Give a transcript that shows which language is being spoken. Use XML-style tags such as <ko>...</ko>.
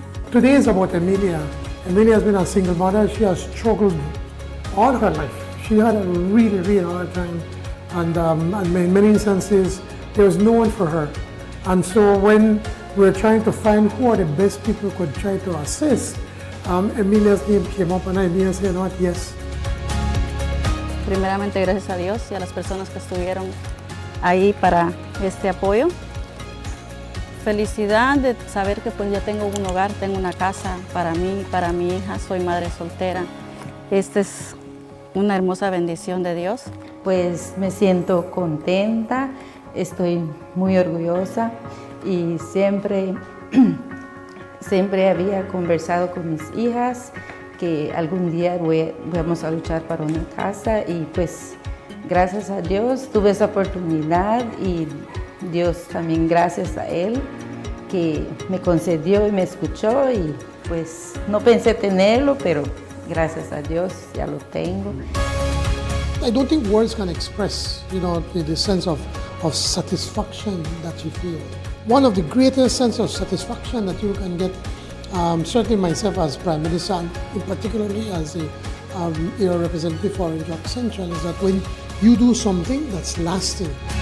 <en>Today is about Amelia. Amelia has been a single mother. She has struggled all her life. She had a really, really hard time, and in many instances, there was no one for her. And so when we were trying to find who are the best people who could try to assist, Emilia's name came up, and Emilia said, you know what, yes.</en> <es>Primeramente, gracias a Dios y a las personas que estuvieron ahí para este apoyo. Felicidad de saber que pues ya tengo un hogar, tengo una casa para mí, para mi hija, soy madre soltera. Esta es una hermosa bendición de Dios. Pues me siento contenta, estoy muy orgullosa y siempre había conversado con mis hijas que algún día vamos a luchar para una casa y pues gracias a Dios tuve esa oportunidad y Dios también gracias a Él que me concedió y me escuchó y pues no pensé tenerlo, pero gracias a Dios ya lo tengo.</es> <en>I don't think words can express, the sense of satisfaction that you feel. One of the greatest sense of satisfaction that you can get, certainly myself as Prime Minister, and particularly as a representative for Job Central, is that when you do something that's lasting.</en>